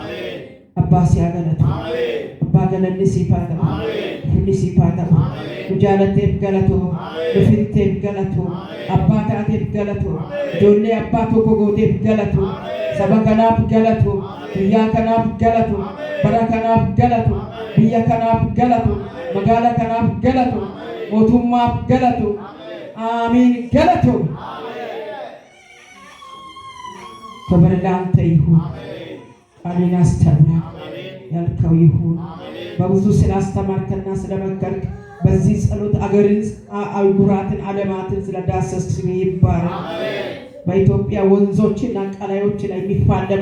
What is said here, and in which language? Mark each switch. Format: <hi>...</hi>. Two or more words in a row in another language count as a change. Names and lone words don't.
<om>abbaa galanni siif haa ta'u, fulli siif haa ta'u, nu jaalatteef galatu, nu filteef galatu, abbaa taateef galatu, ijoollee abbaa tokko gooteef galatu, saba kanaaf galatu, guyyaa kanaaf galatu, bara kanaaf galatu, biyya kanaaf galatu, magaala kanaaf galatu, mootummaaf galatu, amiin galatu.</om> <am>ክብር ለአንተ ይሁን። ቃልን አስተምራ ያልከው ይሁን። በብዙ ስላስተማርከና ስለመከርክ በዚህ ጸሎት አገርን አህጉራትን ዓለማትን ስለዳሰስክ ስምህ ይባረክ። በኢትዮጵያ ወንዞችና ቀላዮች ላይ የሚፋለም</am>